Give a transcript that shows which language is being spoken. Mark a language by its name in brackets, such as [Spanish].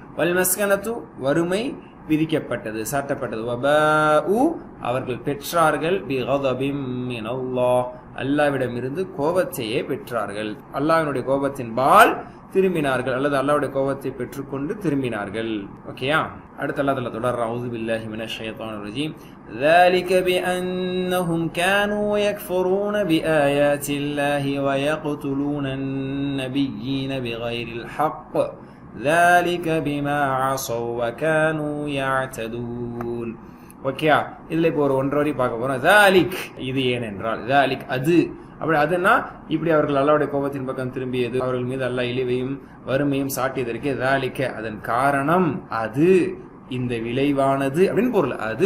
[Tamil] வல் மஸ்கனத்து, வறுமை விதிக்கப்பட்டது, சாட்டப்பட்டது. வபாஉ, அவர்கள் பெற்றார்கள். பிகதபிம் மினல்லாஹ், அல்லாஹ்விடமிருந்து கோபத்தையே பெற்றார்கள். அல்லாஹ்வினுடைய கோபத்தின் பால் திரும்பினார்கள், அல்லது அல்லாஹ்வுடைய கோபத்தை பெற்றுக்கொண்டு திரும்பினார்கள். ஓகேயா, அடுத்து அல்லாஹ் தொடர்றான். [Arabic] அஊது பில்லாஹி மினஷ் ஷைத்தானிர் ரஜீம். ذلك بأنهم كانوا يكفرون بآيات الله ويقتلون النبيين بغير الحق ذلك بما عصوا وكانوا يعتدون. [Tamil] ஓகேயா, இதுல இப்போ ஒரு ஒன்றரை வரி பார்க்க போறோம். ذلك, இது ஏனென்றால், ذلك அது, அப்படி அதுனா இப்படி அவர்கள் அல்லாஹ்வுடைய கோபத்தின் பக்கம் திரும்பியது, அவர்கள் மீது அல்லாஹ் இழிவையும் வறுமையும் சாட்டியதற்கு ذلك, அதன் காரணம், அது இந்த விளைவானது அப்படின்னு பொருள்.